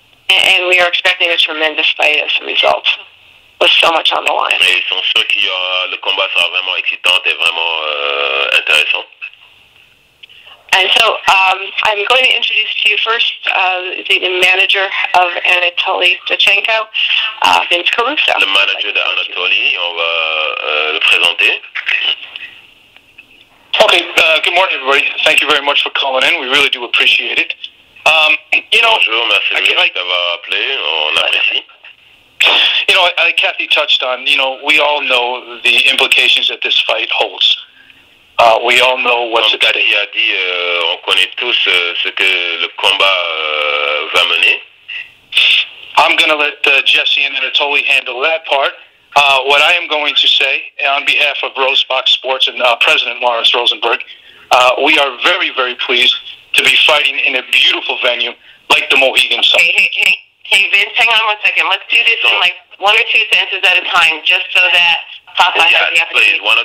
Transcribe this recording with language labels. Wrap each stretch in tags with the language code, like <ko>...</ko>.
<en>And we are expecting a tremendous fight as a result, with so much on the line.</en> <fr>Et ils sont sûrs que le combat sera vraiment excitant et vraiment intéressant.</fr> <en>And so I'm going to introduce to you first the manager of Anatoliy Dudchenko, Vince Caruso.</en> <fr>Le manager d'Anatoliy, on va le présenter.</fr> <en>Okay, good morning, everybody. Thank you very much for calling in. We really do appreciate it.</en> <fr>Bonjour, merci d'avoir appelé, on apprécie.</fr> <en>You know, like Kathy touched on, you know, we all know the implications that this fight holds. We all know what's at stake.</en> <fr>Cathy a dit, on connaît tous ce que le combat va mener.</fr> <en>I'm going to let Jesse and Anatoly handle that part. What I am going to say on behalf of Rosebach Sports and President Lawrence Rosenberg, we are very, very pleased to be fighting in a beautiful venue like the Mohegan Sun. Hey, Vince, hang on 1 second. Let's do this in like 1 or 2 sentences at a time, just so that Papa has the opportunity.</en>